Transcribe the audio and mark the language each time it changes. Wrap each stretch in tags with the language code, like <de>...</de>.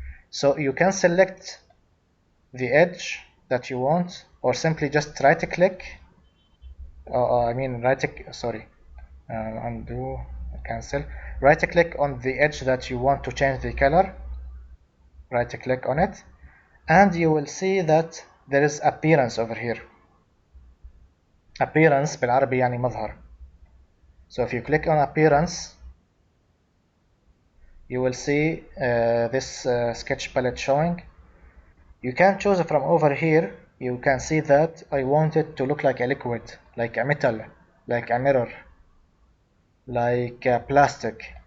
<en>So you can select the edge that you want, or simply just right click, undo, cancel, right click on the edge that you want to change the color, right click on it, and you will see that there is appearance over here.</en> <ar>appearance بالعربي يعني مظهر.</ar> <en>So if you click on appearance, you will see this sketch palette showing. You can choose from over here. You can see that I want it to look like a liquid, like a metal, like a mirror, like a plastic.</en>